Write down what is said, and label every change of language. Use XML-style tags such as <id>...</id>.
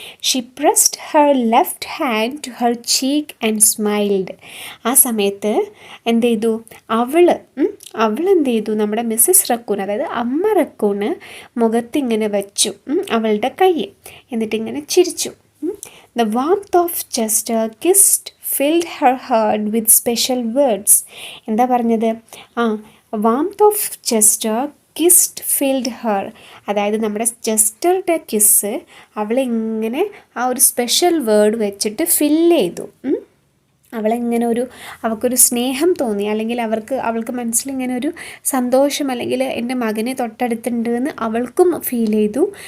<en>She pressed her left hand to her cheek and smiled.</en> <ml>ആ സമയത്ത് എന്ത് ചെയ്തു, അവൾ എന്ത് ചെയ്തു, നമ്മുടെ മിസ്സിസ് റക്കൂൺ, അതായത് അമ്മ റക്കൂണ് മുഖത്തിങ്ങനെ വെച്ചു അവളുടെ കൈ, എന്നിട്ടിങ്ങനെ ചിരിച്ചു.</ml> <en>The warmth of Chester kissed filled her heart with special words.</en> <ml>എന്താ പറഞ്ഞത്,</ml> <en>Warmth of Chester kissed filled her.</en> <ml>അതായത് നമ്മുടെ ചെസ്റ്ററുടെ കിസ്സ് അവളെ ഇങ്ങനെ ആ ഒരു സ്പെഷ്യൽ വേർഡ് വെച്ചിട്ട് ഫില്ല് ചെയ്തു. അവളിങ്ങനെ അവൾക്കൊരു സ്നേഹം തോന്നി, അല്ലെങ്കിൽ അവൾക്ക് മനസ്സിലിങ്ങനെ ഒരു സന്തോഷം, അല്ലെങ്കിൽ എൻ്റെ മകനെ തൊട്ടടുത്തുണ്ട് എന്ന് അവൾക്കും ഫീൽ ചെയ്തു.</ml>